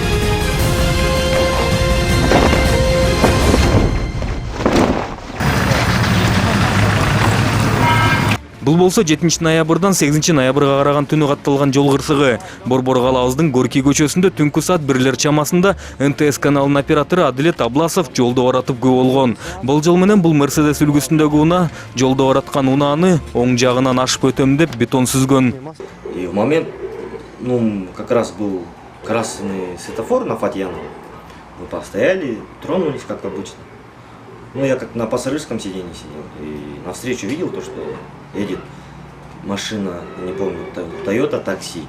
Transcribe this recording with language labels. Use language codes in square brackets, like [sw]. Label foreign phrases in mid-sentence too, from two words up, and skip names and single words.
[ky] Бул болсо 7 ноябрдан 8 ноябрга караган түнү катталган жол кырсыгы. Борбор калабыздын Горький көчөсүндө түнкү саат 1 чамасында НТС каналынын оператору Адилет Абласов жолдо баратып күбө болгон. Болжол менен бул Мерседес үлгүсүндөгү унаа жолдо бараткан унааны оң жагынан ашып өтөм деп бетон сүзгөн. [ru] И в момент, как раз был красный светофор на Фатьяново. Мы постояли, тронулись, как обычно. Я как на пассажирском сиденье сидел. И навстречу видел то, что едет машина, не помню, Toyota такси.